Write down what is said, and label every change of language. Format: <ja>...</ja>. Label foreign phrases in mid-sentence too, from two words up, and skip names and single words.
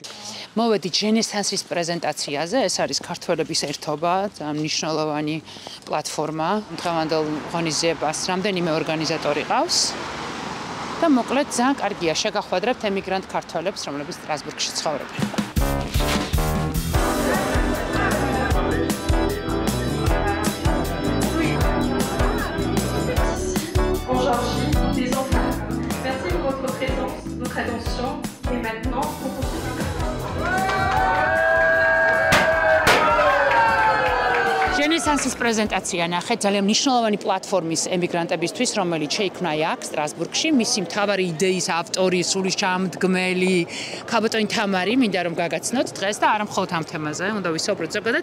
<ka>მოვედით ჟენესანსის პრეზენტაციაზე, ეს არის ქართველების ერთობა, მნიშვნელოვანი პლატფორმა. დღევანდელ ღონისძიებას რამდენიმე ორგანიზატორი ყავს. და მოკლედ ძალიან კარგია შეგახვედრებთ ემიგრანტ ქართველებს, რომლებიც სტრასბურგში ცხოვრობენ.</ka> <fr>Merci pour votre présence, votre attention et maintenant on poursuit.</fr> <ka>ჟენესანსის პრეზენტაცია ნახეთ ძალიან მნიშვნელოვანი პლატფორმის ემიგრანტებისთვის, რომელიც შეიქმნა აქ სტრასბურგში. მისი მთავარი იდეის ავტორი, სულის ჩამდგმელი ქაბატონი თამარი, მინდა რომ გაგაცნოთ დღეს და არა მხოლოდ ამ თემაზე, უნდა ვისაუბროთ ზოგადად.</ka>